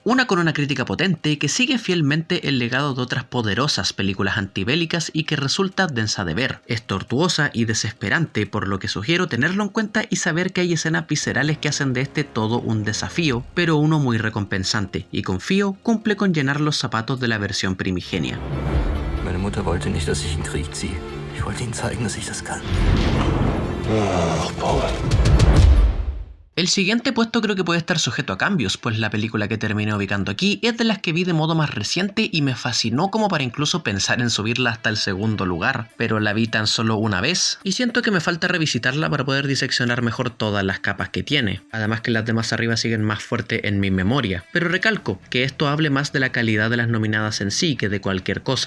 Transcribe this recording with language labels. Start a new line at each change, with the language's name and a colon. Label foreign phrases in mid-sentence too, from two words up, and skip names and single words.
Spanish: Una con una crítica potente que sigue fielmente el legado de otras poderosas películas antibélicas y que resulta densa de ver, es tortuosa y desesperante, por lo que sugiero tenerlo en cuenta y saber que hay escenas viscerales que hacen de este todo un desafío, pero uno muy recompensante, y confío cumple con llenar los zapatos de la versión primigenia.
German: Meine Mutter wollte nicht, dass ich in den Krieg ziehe. Ich wollte ihnen zeigen, dass ich das kann. Paul.
Spanish: El siguiente puesto creo que puede estar sujeto a cambios, pues la película que terminé ubicando aquí es de las que vi de modo más reciente y me fascinó como para incluso pensar en subirla hasta el segundo lugar, pero la vi tan solo una vez y siento que me falta revisitarla para poder diseccionar mejor todas las capas que tiene, además que las demás arriba siguen más fuerte en mi memoria, pero recalco que esto hable más de la calidad de las nominadas en sí que de cualquier cosa.